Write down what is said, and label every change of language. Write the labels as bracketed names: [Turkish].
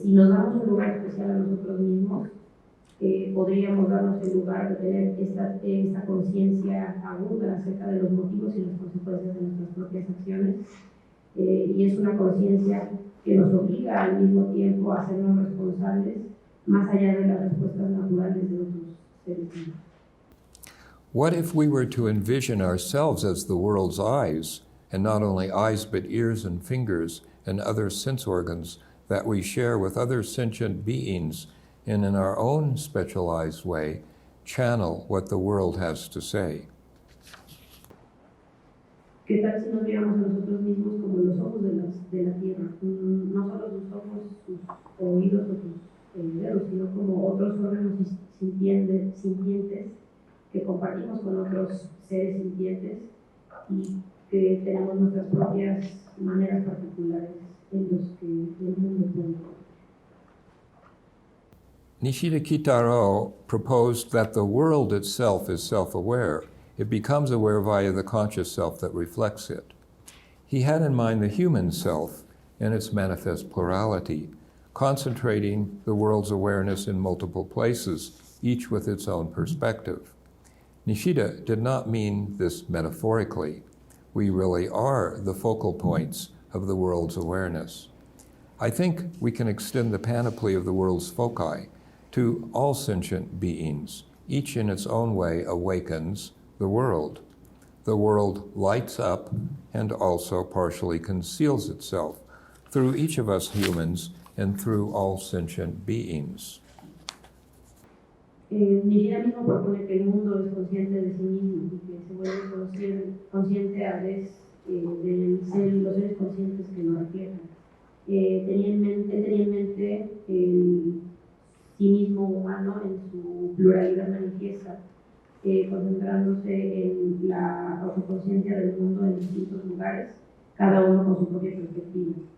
[Spanish] Si nos damos un lugar especial a nosotros mismos, podríamos darnos el lugar de tener esta conciencia aguda acerca de los motivos y las consecuencias de nuestras propias acciones, y es una conciencia que nos obliga al mismo tiempo a hacernos responsables más allá de las respuestas naturales de otros seres vivos. [English] What if we were to envision ourselves as the world's eyes, and not only eyes but ears and fingers and other sense organs that we share with other sentient beings, and in our own specialized way, channel what the world has to say? [Spanish] ¿Qué tal si nos viéramos a nosotros mismos como los ojos de la tierra? No solo sus ojos, sus oídos o sus dedos, sino como otros órganos sintientes que compartimos con otros seres sintientes y que tenemos nuestras propias maneras particulares en los que el mundo puede. [English] Nishida Kitaro proposed that the world itself is self-aware. It becomes aware via the conscious self that reflects it. He had in mind the human self and its manifest plurality, concentrating the world's awareness in multiple places, each with its own perspective. Nishida did not mean this metaphorically. We really are the focal points of the world's awareness. I think we can extend the panoply of the world's foci to all sentient beings. Each in its own way awakens the world. The world lights up and also partially conceals itself through each of us humans and through all sentient beings. [Spanish] Nishida mismo propone que el mundo es consciente de sí mismo y que se vuelve consciente a vez de los seres conscientes que lo reflejan. Tenía en mente el sí mismo humano en su pluralidad manifiesta, concentrándose en la autoconciencia del mundo en distintos lugares, cada uno con su propia perspectiva.